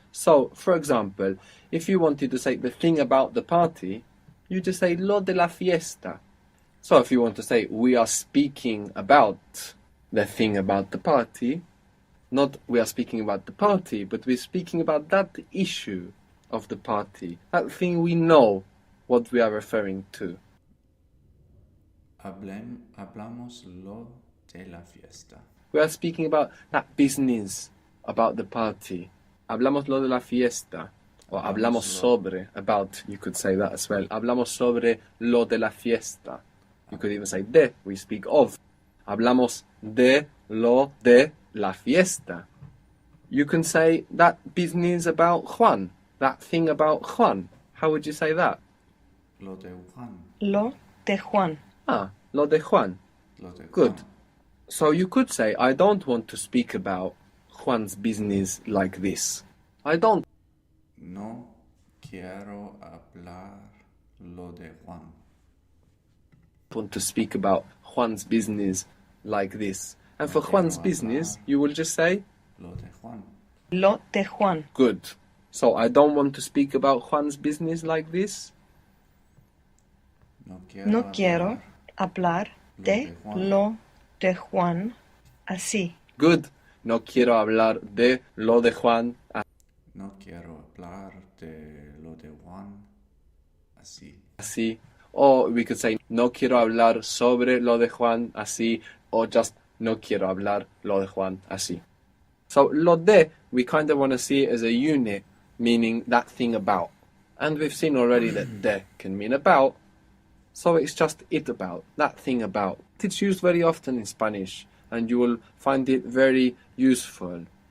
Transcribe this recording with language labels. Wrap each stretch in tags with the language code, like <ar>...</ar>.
<en>So, for example, if you wanted to say the thing about the party, you just say</en> <es>lo de la fiesta.</es> <en>So if you want to say we are speaking about the thing about the party, not we are speaking about the party, but we're speaking about that issue of the party, that thing we know what we are referring to.</en> <es>Hablamos lo de la fiesta.</es> <en>We are speaking about that business about the party.</en> <es>Hablamos lo de la fiesta.</es> <en>Or</en> <es>hablamos sobre,</es> <en>about, you could say that as well.</en> <es>Hablamos sobre lo de la fiesta.</es> <en>You could even say de, we speak of.</en> <es>Hablamos de lo de la fiesta.</es> <en>You can say that business about Juan, that thing about Juan. How would you say that?</en> <es>Lo de Juan. Lo de Juan. Ah, lo de Juan. Lo de</es> <en>Good.</en> <es>Juan.</es> <en>So you could say, I don't want to speak about Juan's business like this. I don't</en> <es>No quiero hablar lo de Juan.</es> <en>want to speak about Juan's business like this. And for Juan's business, you will just say,</en> <es>Lo de Juan. Lo de Juan.</es> <en>good. So I don't want to speak about Juan's business like this.</en> <es>No quiero hablar de lo de Juan así.</es> <en>Good.</en> <es>No quiero hablar de lo de Juan No quiero hablar de lo de Juan así. así.</es> <en>Or we could say,</en> <es>no quiero hablar sobre lo de Juan así.</es> <en>Or just,</en> <es>no quiero hablar lo de Juan así.</es> <en>So, lo de, we kind of want to see it as a unit, meaning that thing about. And we've seen already that de can mean about. So it's just it about, that thing about. It's used very often in Spanish, and you will find it very useful.</en>